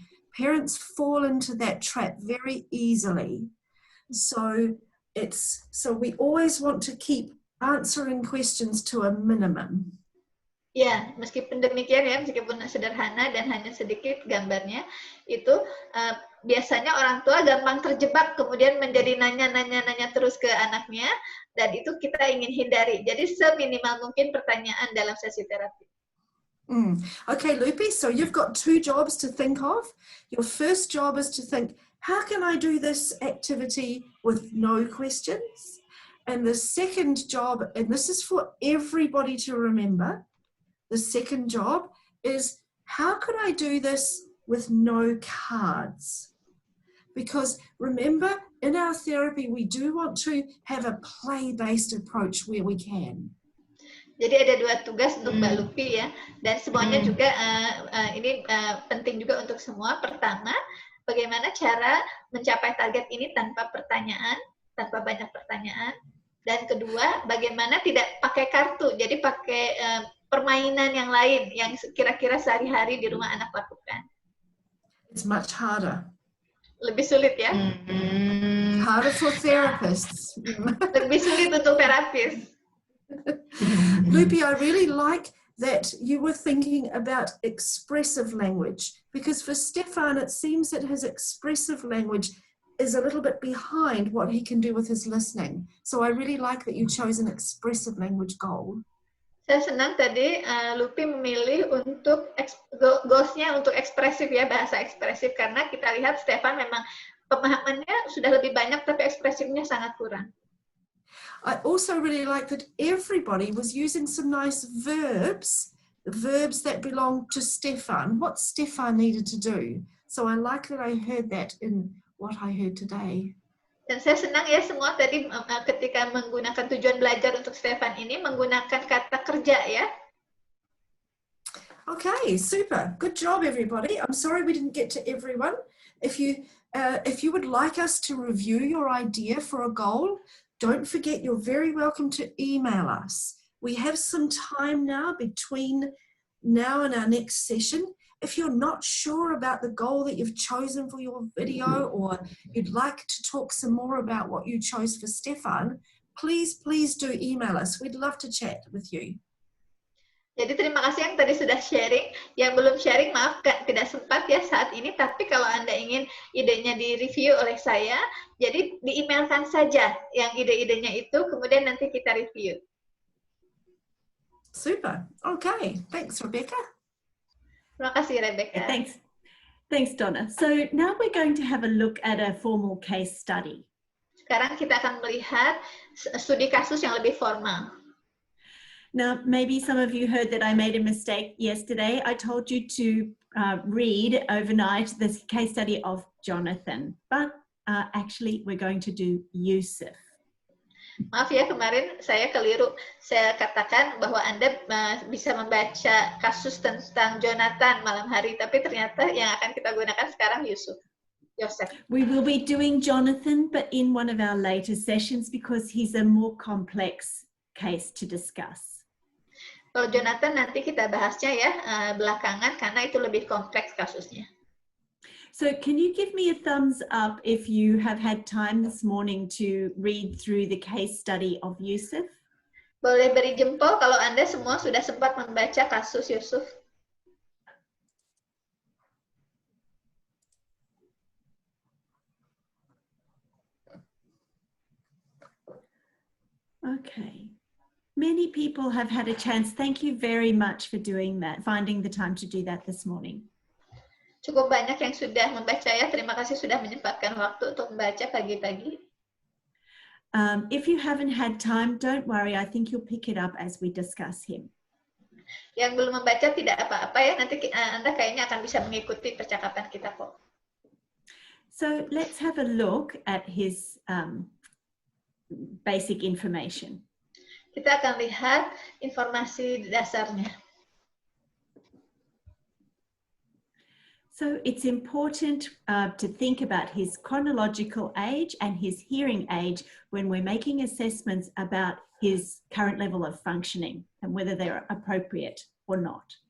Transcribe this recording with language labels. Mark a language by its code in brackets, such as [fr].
[en] Parents fall into that trap very easily. So we always want to keep answering questions to a minimum. [id] Ya, meskipun demikian ya, meskipun sederhana dan hanya sedikit gambarnya, itu biasanya orang tua gampang terjebak kemudian menjadi nanya terus ke anaknya, dan itu kita ingin hindari. Jadi seminimal mungkin pertanyaan dalam sesi terapi. [en] Okay, Lupi, so you've got 2 jobs to think of. Your first job is to think, how can I do this activity with no questions? And the second job, and this is for everybody to remember, the second job is, how can I do this with no cards? Because remember, in our therapy, we do want to have a play-based approach where we can. [id] Jadi ada 2 tugas untuk Mbak Lupi ya, dan semuanya juga ini penting juga untuk semua. Pertama, bagaimana cara mencapai target ini tanpa banyak pertanyaan. Dan kedua, bagaimana tidak pakai kartu, jadi pakai permainan yang lain yang kira-kira sehari-hari di rumah anak lakukan. [en] It's much harder. [id] Lebih sulit ya? [en] Harder for therapists. [id] Lebih sulit untuk terapis. [en] Lupi, I really like that you were thinking about expressive language, because for Stefan, it seems that his expressive language is a little bit behind what he can do with his listening. So I really like that you chose an expressive language goal. [id] Saya senang tadi Lupi memilih untuk goals-nya untuk ekspresif ya, bahasa ekspresif, karena kita lihat Stefan memang pemahamannya sudah lebih banyak tapi ekspresifnya sangat kurang. [en] I also really like that everybody was using some nice verbs that belong to Stefan, what Stefan needed to do. So I like that I heard that in what I heard today. [id] Dan saya senang ya semua tadi ketika menggunakan tujuan belajar untuk Stefan ini menggunakan kata kerja ya. [en] Okay, super. Good job, everybody. I'm sorry we didn't get to everyone. If you would like us to review your idea for a goal, don't forget you're very welcome to email us. We have some time now between now and our next session. If you're not sure about the goal that you've chosen for your video, or you'd like to talk some more about what you chose for Stefan, please do email us. We'd love to chat with you. [id] Jadi terima kasih yang tadi sudah sharing. Yang belum sharing, maaf tidak sempat ya saat ini. Tapi kalau Anda ingin idenya di-review oleh saya, jadi di-emailkan saja yang ide-idenya itu, kemudian nanti kita review. [en] Super. Okay. Thanks, Rebecca. [id] Terima kasih, Rebecca. [en] Thanks, Donna. So now we're going to have a look at a formal case study. [id] Sekarang kita akan melihat studi kasus yang lebih formal. [en] Now, maybe some of you heard that I made a mistake yesterday. I told you to read overnight this case study of Jonathan, but actually we're going to do Yusuf. [id] Maaf ya, kemarin saya keliru. Saya katakan bahwa Anda bisa membaca kasus tentang Jonathan malam hari, tapi ternyata yang akan kita gunakan sekarang Yusuf. Yosef. [en] We will be doing Jonathan, but in one of our later sessions because he's a more complex case to discuss. [id] Kalau Jonathan nanti kita bahasnya ya belakangan karena itu lebih kompleks kasusnya. [en] So can you give me a thumbs up if you have had time this morning to read through the case study of Yusuf? [id] Boleh beri jempol kalau Anda semua sudah sempat membaca kasus Yusuf. [en] Okay. Many people have had a chance. Thank you very much for doing that, finding the time to do that this morning. [id] Cukup banyak yang sudah membaca ya. Terima kasih sudah menyempatkan waktu untuk membaca pagi-pagi. [en] If you haven't had time, don't worry. I think you'll pick it up as we discuss him. [id] Yang belum membaca tidak apa-apa ya. Nanti Anda kayaknya akan bisa mengikuti percakapan kita kok. [en] So let's have a look at his basic information. [id] Kita akan lihat informasi dasarnya. [en] So it's important to think about his chronological age and his hearing age when we're making assessments about his current level of functioning and whether they're appropriate or not.